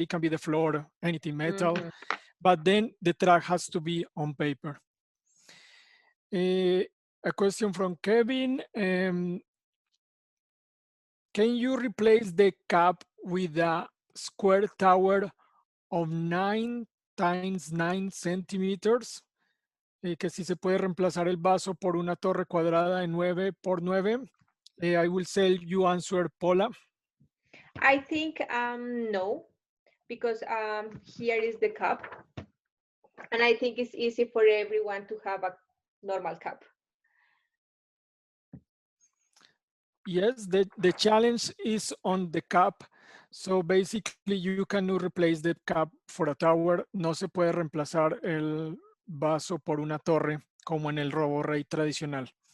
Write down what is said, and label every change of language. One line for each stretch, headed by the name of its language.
English: It can be the floor, anything metal, but then the track has to be on paper. A question from Kevin. Can you replace the cap with a square tower of 9 times 9 centimeters?
Spanish: Que si se puede reemplazar el vaso por una torre cuadrada de 9 por 9.
English: I will say you answer, Paula. I think no, because here is the cup, and I think it's easy for everyone to have a normal cup. Yes, the challenge is on the cap. So basically you cannot replace the cap for a tower.
Spanish: No se puede reemplazar el vaso por una torre como en el RoboRAVE tradicional.